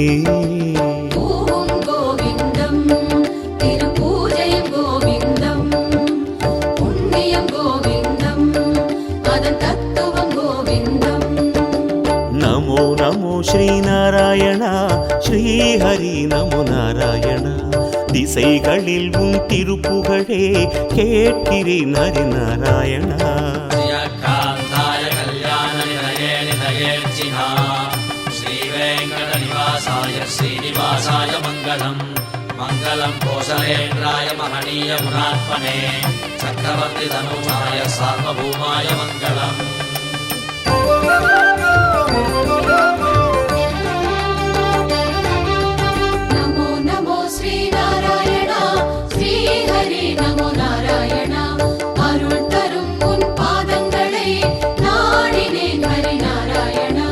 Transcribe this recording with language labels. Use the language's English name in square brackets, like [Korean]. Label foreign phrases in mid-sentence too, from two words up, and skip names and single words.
[Tamil] பூவும் கோவிந்தம் திருப்பூஜையும் கோவிந்தம் புண்ணியம் கோவிந்தம் அதன் தத்துவம் கோவிந்தம் [Sanskrit] नमो नमो [Tamil] ஸ்ரீநாராயணா ஸ்ரீஹரி நமோ நாராயணா திசைகளில் உன் திருப்புகழே கேட்கிறேன் ஹரிநாராயணா [Sanskrit] श्रियकान्ताय कल्याणनिधये निधयेर्चिहा श्रीवेङ्कटनिवासाय श्रीनिवासाय मङ्गलम् मङ्गलं कोसलेन्द्राय महनीय गुणात्मने चक्रवर्तितनूजाय सार्वभौमाय मङ्गलम् नमो नमो [Tamil] ஸ்ரீநாராயணா ஸ்ரீஹரி நமோ நாராயணா அருள் தரும் உன் பாதங்களை நாடினேன் ஹரிநாராயணா